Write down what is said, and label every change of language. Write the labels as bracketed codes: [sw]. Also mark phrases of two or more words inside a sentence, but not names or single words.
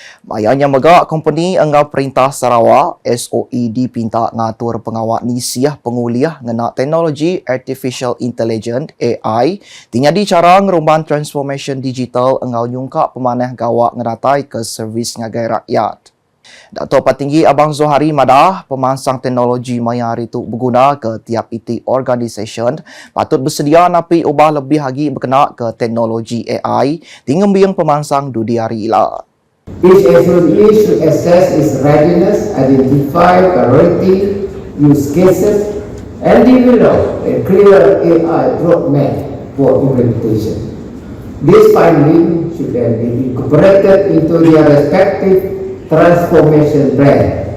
[iba] Bayanya maga company ang perintah Sarawak SOE dipinta ngatur pengawak nisiah penguliah ngena teknologi [en] artificial intelligence [iba] AI tinyadi cara ngerumban [en] transformation digital [iba] engau nyungka pemanah gawak ngeratai ke servis ngagai rakyat. Dato' Patinggi Abang Zohari madah pemansang teknologi mayar itu berguna ke tiap iti organisation patut bersedia napi ubah lebih lagi berkenaan ke teknologi AI tinggal biang pemansang dudiari ila. [en] Each SOE should assess its readiness, identify priority use cases, and develop a clear AI roadmap for implementation. This finding should then be incorporated into their respective transformation plan.